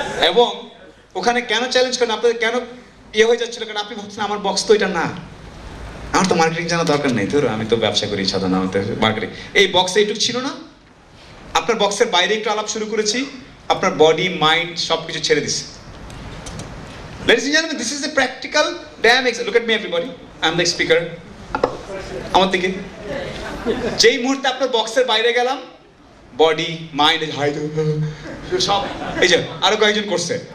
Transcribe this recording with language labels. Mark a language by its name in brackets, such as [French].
[Bangla] এবং ওখানে কেন চ্যালেঞ্জ করেন, আপনাদের কেন ইয়ে হয়ে যাচ্ছিল, কারণ আপনি ভাবছেন আমার বক্স তো এটা না, আমার তো মার্কেটিং জানা দরকার নেই, ধরো আমি তো ব্যবসা করি সাধারণ, আমার তো মার্কেটিং, এই বক্সে এইটুকু ছিল না। আপনার বক্সের বাইরে একটু আলাপ শুরু করেছি, আপনার বডি মাইন্ড সবকিছু ছেড়ে দিচ্ছে। [English] Ladies and gentlemen, this is a practical damn example. Look at me everybody, I am the speaker. [Bangla] আমার দিকে যেই মুহূর্তে আপনার বক্সের বাইরে গেলাম, বডি মাইন্ড হাই সব, এই যে আরো কয়েকজন করছে।